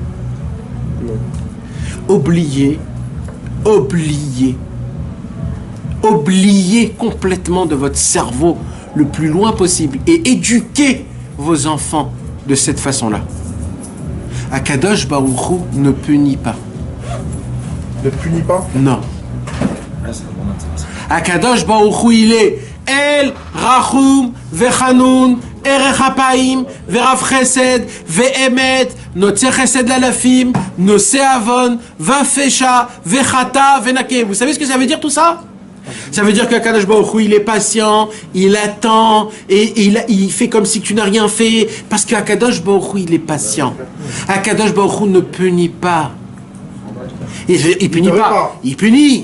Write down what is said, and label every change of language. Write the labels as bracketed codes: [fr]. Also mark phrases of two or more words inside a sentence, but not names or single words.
[fr] Oubliez complètement de votre cerveau le plus loin possible et éduquez vos enfants de cette façon-là. [he] הקדוש ברוך הוא [fr] ne punit pas. Ne punit pas? Non. [he] הקדוש ברוך הוא, [fr] il est [he] אל רחום וחנון ארך אפים ורב חסד ואמת נוצר חסד לאלפים נושא עון ופשע וחטאה ונקה. [fr] Vous savez ce que ça veut dire tout ça? Ça veut dire qu' [he] הקדוש ברוך הוא, [fr] il est patient, il attend et il fait comme si tu n'as rien fait parce qu' [he] הקדוש ברוך הוא, [fr] il est patient. [he] הקדוש ברוך הוא [fr] ne punit pas. Il punit pas. Il punit.